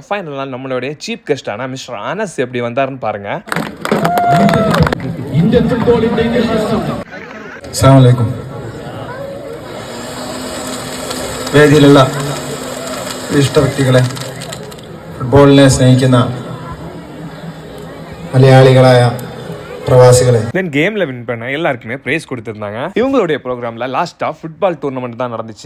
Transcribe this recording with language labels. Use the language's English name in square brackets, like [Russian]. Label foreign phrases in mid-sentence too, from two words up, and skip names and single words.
[Tamil] ஃபைனலா நம்மளுடைய சீஃப் கெஸ்டான மிஸ்டர் அனஸ் எப்படி வந்தாருன்னு பாருங்க. [Arabic] السلام عليكم. [Malayalam] വേദിയിലുള്ള വിശിഷ്ട വ്യക്തികളെ, ഫുട്ബോളിനെ സ്നേഹിക്കുന്ന മലയാളികളായ பிரவாசிகளே, [Tamil] தென் கேம்ல வின் பண்ண எல்லாருக்குமே பிரைஸ் கொடுத்திருந்தாங்க. இவங்களுடைய ப்ரோக்ராம்ல லாஸ்டா [English] football tournament [Tamil] தான் நடந்துச்சு.